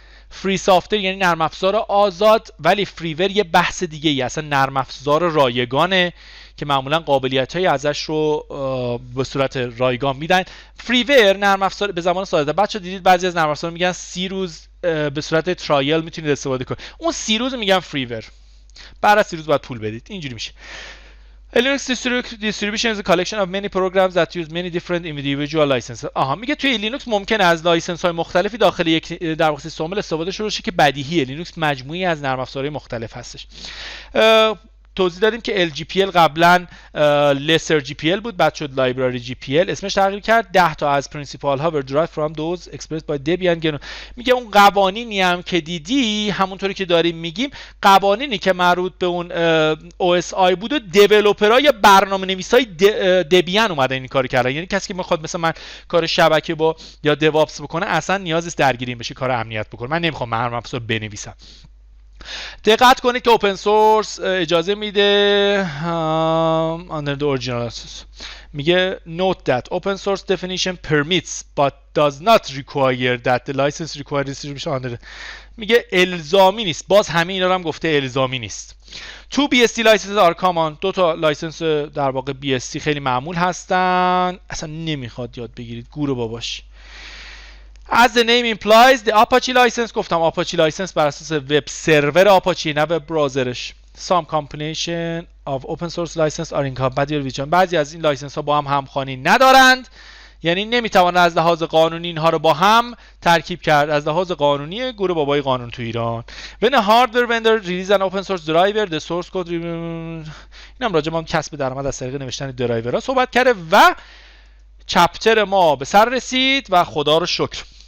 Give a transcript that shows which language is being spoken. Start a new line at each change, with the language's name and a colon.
Persian: فری سافتور یعنی نرم افزار آزاد، ولی فریور یه بحث دیگه ای، اصلا نرم افزار رایگانه که معمولا قابلیت‌های ازش رو به صورت رایگان میدن. فریور نرم افزار به زبان ساده، بچه‌ها دیدید بعضی از نرم افزارا میگن 30 روز به صورت ترایل میتونید استفاده کنید، اون 30 روز میگن فریور، بعد از 30 روز باید پول بدید. اینجوری میشه.
English: Linux distribution is a collection of many programs that use many different individual licenses.
Persian: میگه توی لینوکس ممکنه از لایسنس های مختلفی داخل یک در واقع سیستم استفاده شده باشه که بدیهیه. لینوکس مجموعی از نرم افزارهای مختلف هستش. توضیح دادیم که LGPL قبلا lesser GPL بود، بعد شد لایبراری GPL، اسمش تغییر کرد. 10 تا از پرینسیپال ها
English: were derived from those expressed by Debian GNU.
Persian: میگه اون قوانینی هم که دیدی همونطوری که داریم میگیم، قوانینی که مربوط به اون OSI بود و دیولپرها یا برنامه‌نویسای دبیان اومدن این کارو کردن. یعنی کسی که میخواد مثلا من کار شبکه با یا دیوآپس بکنه اصلا نیاز نیست درگیری بشه کار امنیت بکنه، من نمیخوام نرم افزار بنویسم. دقت کنید که اوپن سورس اجازه میده
English: under the original میگه note that open source definition permits but does not require that the license required distribution under.
Persian: میگه الزامی نیست، باز همه اینا رو هم گفته الزامی نیست.
English: Two BSD licenses are common.
Persian: 2 تا لایسنس در واقع BSD خیلی معمول هستن، اصلا نمیخواد یاد بگیرید، گورو باباش.
English: As the name implies, the Apache license،
Persian: گفتم Apache license بر اساس وب سرور آپاچی نه وب براوزرش.
English: Some combination of open source license are incompatible with.
Persian: بعضی از این لایسنس ها با هم همخوانی ندارند، یعنی نمیتوانند از لحاظ قانونی اینها رو با هم ترکیب کرد. از لحاظ قانونی گور بابای قانون تو ایران.
English: When a hardware vendor release an open source driver, the source code
Persian: اینم راجع به کسب درآمد از طریق نوشتن درایورها صحبت کرده و چپتر ما به سر رسید و خدا رو شکر.